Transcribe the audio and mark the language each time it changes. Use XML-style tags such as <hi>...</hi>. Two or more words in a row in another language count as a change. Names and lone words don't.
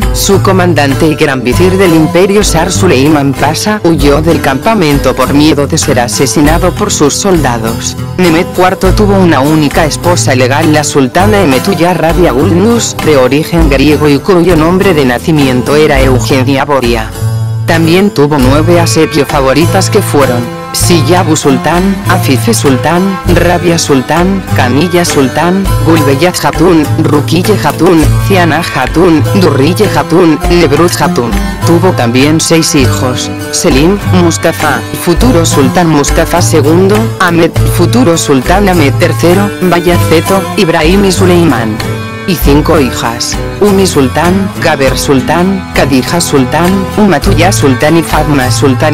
<es>Su comandante y gran visir del imperio Sar Suleiman Pasha huyó del campamento por miedo de ser asesinado por sus soldados. Mehmed IV tuvo una única esposa legal, la sultana Emetullah Rabia Gulnus, de origen griego y cuyo nombre de nacimiento era Eugenia Boria. También tuvo 9 asedio favoritas que fueron Siyabu Sultán, Afife Sultán, Rabia Sultán, Camilla Sultán, Gulbeyat Hatun, Rukiye Hatun, Ciana Hatun, Durriye Hatun, Nebruz Hatun. Tuvo también 6 hijos: Selim, Mustafa, futuro Sultán Mustafa II, Ahmed, futuro Sultán Ahmed III, Bayaceto, Ibrahim y Suleimán. Y 5 hijas: Umi Sultán, Gaber Sultán, Kadija Sultán, Umatullah Sultán y Fatma Sultán.</es>